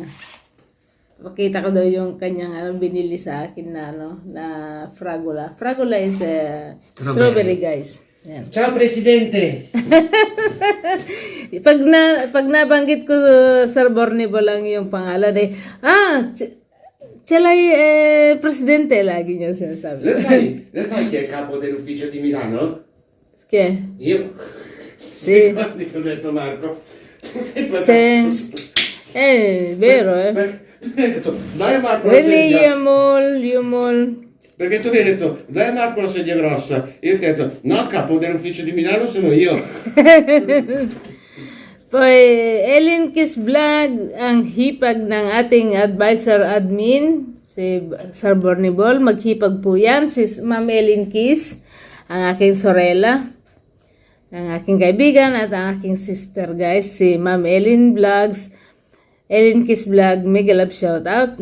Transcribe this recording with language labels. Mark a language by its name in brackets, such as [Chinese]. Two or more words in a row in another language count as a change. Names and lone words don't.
[Filipino] Pakita ko daw yung kanyang binili sa akin na na fragola. [English] Fragola is strawberry, guys. [Filipino] Yan. [Italian] Ciao Presidente! [Filipino] Pag nabanggit ko Sir Bornebo lang yung pangalan Celai Presidente lagi niya sinasabi. [Italian] Lo sai chi è il capo dell'ufficio di Milano? Che? Io. Sì. Guardi che ho detto Marco. Vero, Tu mi hai detto, dai a Marco la [English] Really, [Italian] sedia. Yumol. Perché tu mi hai detto, dai a Marco la sedia grossa. Io ti ho detto, no, capo dell'ufficio di Milano sono io. Poi, [Filipino] Ellen Kiss Vlog, ang hipag ng ating advisor admin, si Sir Borniball. Maghipag po yan, si Ma'am Ellen Kiss, ang aking sorella, ang aking kaibigan at ang aking sister, guys, si Ma'am Ellen Vlogs, Ellen Kiss Vlog, [English] mega love shout out.